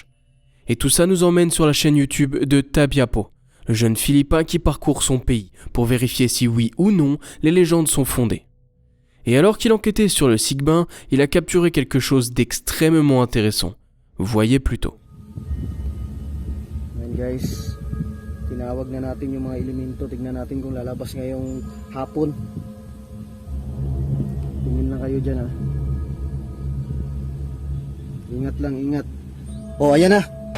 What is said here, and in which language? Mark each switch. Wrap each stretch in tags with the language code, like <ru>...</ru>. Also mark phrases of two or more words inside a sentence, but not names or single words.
<fr>Et tout ça nous emmène sur la chaîne YouTube de Tabiapo, le jeune Philippin qui parcourt son pays pour vérifier si oui ou non les légendes sont fondées. Et alors qu'il enquêtait sur le Sigbin, il a capturé quelque chose d'extrêmement intéressant. Voyez plutôt.</fr> <tl>Ayan guys, tinawag na natin yung mga elemento. Tignan natin kung lalabas ngayong hapon. Tingin lang kayo dyan ha. Ingat lang, ingat. Oh, ayan na.</tl>